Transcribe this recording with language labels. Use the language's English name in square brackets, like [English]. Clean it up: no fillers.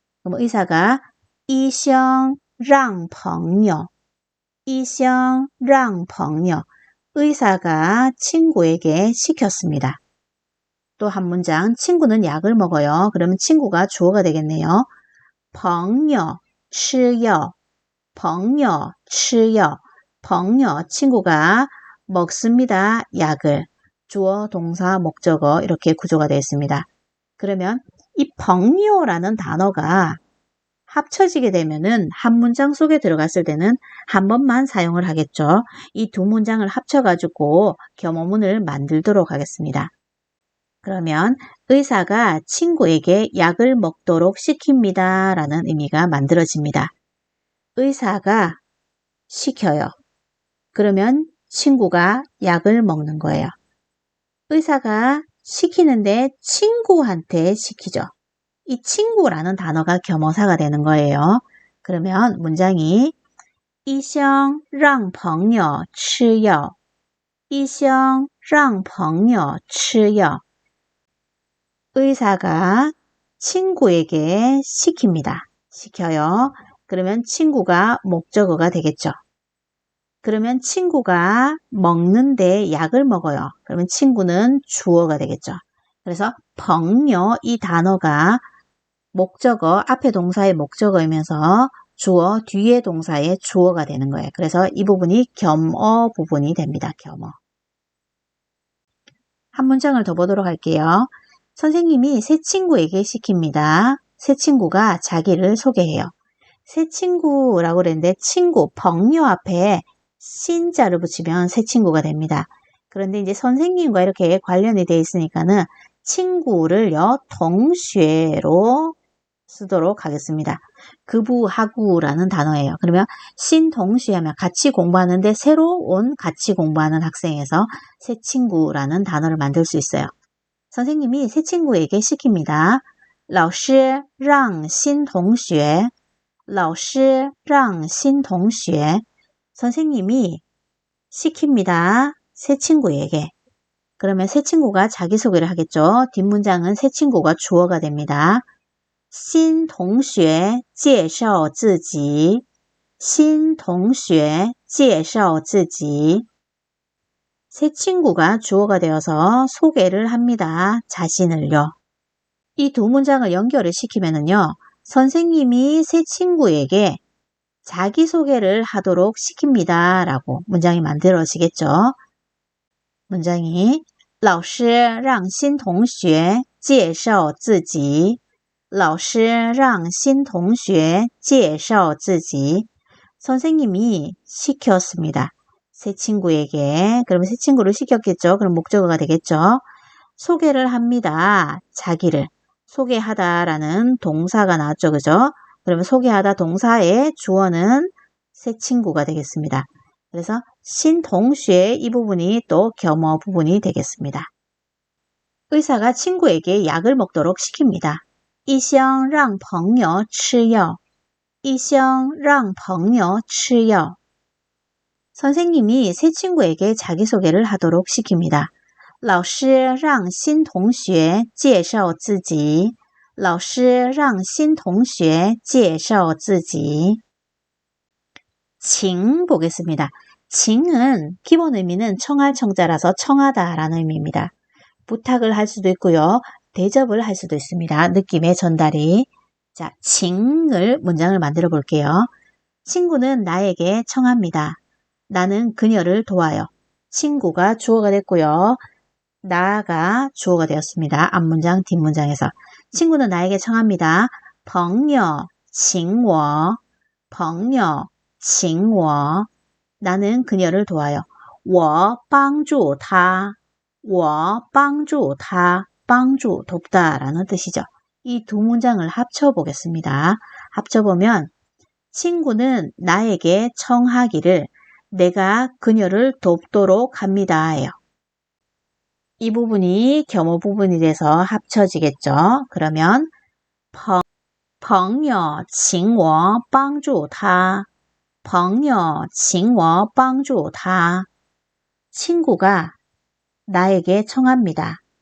[Korean] 그럼 의사가 [Chinese] 医生让朋友 [Korean] 의사가 친구에게 시켰습니다. 또 한 문장, 친구는 약을 먹어요. 그러면 친구가 주어가 되겠네요. [Chinese] 朋友吃药朋友吃药朋友 [Korean] 친구가 먹습니다. 약을 주어, 동사, 목적어 이렇게 구조가 되어 있습니다. 그러면 이 朋友라는 단어가 합쳐지게 되면은 한 문장 속에 들어갔을 때는 한 번만 사용을 하겠죠. 이 두 문장을 합쳐가지고 겸어문을 만들도록 하겠습니다. 그러면 의사가 친구에게 약을 먹도록 시킵니다. 라는 의미가 만들어집니다. 의사가 시켜요. 그러면 친구가 약을 먹는 거예요. 의사가 시키는데 친구한테 시키죠. 이 친구라는 단어가 겸어사가 되는 거예요. 그러면 문장이 [Chinese] 医生让朋友吃药医生让朋友吃药 [Korean] 의사가 친구에게 시킵니다. 시켜요. 그러면 친구가 목적어가 되겠죠. 그러면 친구가 먹는데 약을 먹어요. 그러면 친구는 주어가 되겠죠. 그래서 朋友 이 단어가 목적어, 앞에 동사의 목적어이면서 주어, 뒤에 동사의 주어가 되는 거예요. 그래서 이 부분이 겸어 부분이 됩니다. 겸어. 한 문장을 더 보도록 할게요. 선생님이 새 친구에게 시킵니다. 새 친구가 자기를 소개해요. 새 친구라고 그랬는데 친구, 朋友 앞에 신자를 붙이면 새 친구가 됩니다. 그런데 이제 선생님과 이렇게 관련이 되어 있으니까는 친구를요, 동쉐로 쓰도록 하겠습니다. 급우하구라는 단어예요. 그러면 신동시 하면 같이 공부하는데 새로 온 같이 공부하는 학생에서 새 친구라는 단어를 만들 수 있어요. 선생님이 새 친구에게 시킵니다. [Chinese] 老师让新同学老师让新同学 [Korean] 선생님이 시킵니다. 새 친구에게. 그러면 새 친구가 자기소개를 하겠죠. 뒷문장은 새 친구가 주어가 됩니다. [Chinese] 新同学介绍自己新同学介绍自己 [Korean] 새 친구가 주어가 되어서 소개를 합니다. 자신을요. 이 두 문장을 연결을 시키면은요. 선생님이 새 친구에게 자기소개를 하도록 시킵니다. 라고 문장이 만들어지겠죠. 문장이 [Chinese] 老师让新同学介绍自己老师让新同学介绍自己 [Korean] 선생님이 시켰습니다. 새 친구에게. 그러면 새 친구를 시켰겠죠. 그럼 목적어가 되겠죠. 소개를 합니다. 자기를. 소개하다라는 동사가 나왔죠. 그죠? 그러면 소개하다 동사의 주어는 새 친구가 되겠습니다. 그래서 신동쉐 이 부분이 또 겸어 부분이 되겠습니다. 의사가 친구에게 약을 먹도록 시킵니다. [Chinese] 医生让朋友吃药医生让朋友吃药 [Korean] 선생님이 새 친구에게 자기소개를 하도록 시킵니다. [Chinese] 老师让新同学介绍自己老师让新同学介绍自己 [Korean] 칭 보겠습니다. 칭은 기본 의미는 청할 청자라서 청하다라는 의미입니다. 부탁을 할 수도 있고요. 대접을 할 수도 있습니다. 느낌의 전달이. 자, 칭을 문장을 만들어 볼게요. 친구는 나에게 청합니다. 나는 그녀를 도와요. 친구가 주어가 됐고요. 나가 주어가 되었습니다. 앞문장, 뒷문장에서. 친구는 나에게 청합니다. [Chinese] 朋友请我朋友请我 [Korean] 나는 그녀를 도와요. [Chinese] 我帮助他我帮助他帮助 [Korean] 돕다 라는 뜻이죠. 이 두 문장을 합쳐보겠습니다. 합쳐보면 친구는 나에게 청하기를 내가 그녀를 돕도록 합니다. 예요. 이 부분이 겸어 부분이 돼서 합쳐지겠죠. [Chinese] 그러면 朋友请我帮助他朋友请我帮助他 [Korean] 친구가 나에게 청합니다.